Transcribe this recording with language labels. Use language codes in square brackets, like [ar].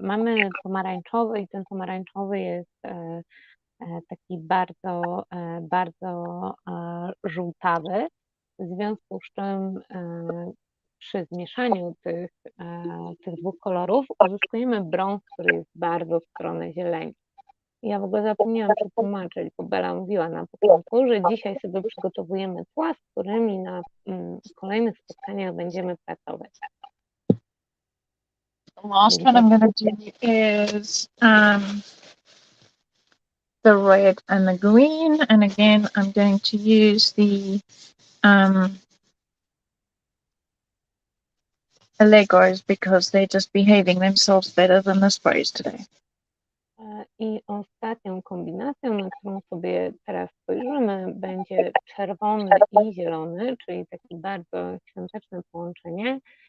[pl] Mamy pomarańczowy i ten pomarańczowy jest taki bardzo, bardzo żółtawy, w związku z czym przy zmieszaniu tych dwóch kolorów uzyskujemy brąz, który jest bardzo w stronę zieleni. Ja w ogóle zapomniałam przetłumaczyć, bo Bela mówiła na początku, że dzisiaj sobie przygotowujemy tła, z którymi na kolejnych spotkaniach będziemy pracować. [en] The last one I'm going to do is the red and the green, and again I'm going to use the Legos because they're just behaving themselves better than the sprays today. [pl] I ostatnią kombinacją, na którą sobie teraz spojrzymy, będzie czerwony i zielony, czyli takie bardzo świąteczne połączenie.